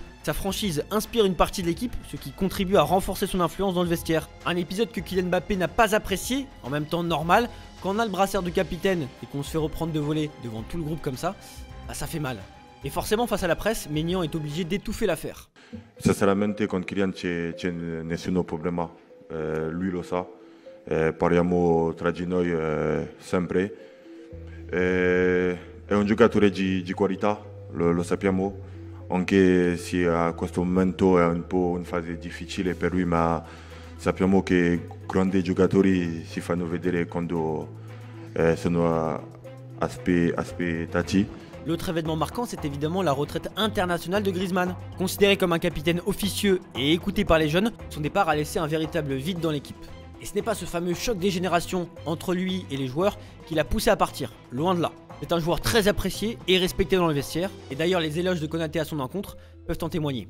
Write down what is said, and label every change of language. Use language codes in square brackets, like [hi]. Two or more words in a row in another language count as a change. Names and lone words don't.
[fr] Sa franchise inspire une partie de l'équipe, ce qui contribue à renforcer son influence dans le vestiaire. Un épisode que Kylian Mbappé n'a pas apprécié, en même temps normal, quand on a le brassard de capitaine et qu'on se fait reprendre de voler devant tout le groupe comme ça, bah ça fait mal. Et forcément, face à la presse, Maignan est obligé d'étouffer l'affaire. [it] Sinceramente con Kylian c'è nessun problema, lui lo sa, parliamo tra di noi sempre, è un giocatore di qualità, lo sappiamo, anche se a questo momento è un po' una fase difficile per lui, ma sappiamo che grandi giocatori si fanno vedere quando sono aspettati. [fr] L'autre événement marquant, c'est évidemment la retraite internationale de Griezmann. Considéré comme un capitaine officieux et écouté par les jeunes, son départ a laissé un véritable vide dans l'équipe. Et ce n'est pas ce fameux choc des générations entre lui et les joueurs qui l'a poussé à partir, loin de là. C'est un joueur très apprécié et respecté dans le vestiaire, et d'ailleurs les éloges de Konaté à son encontre peuvent en témoigner.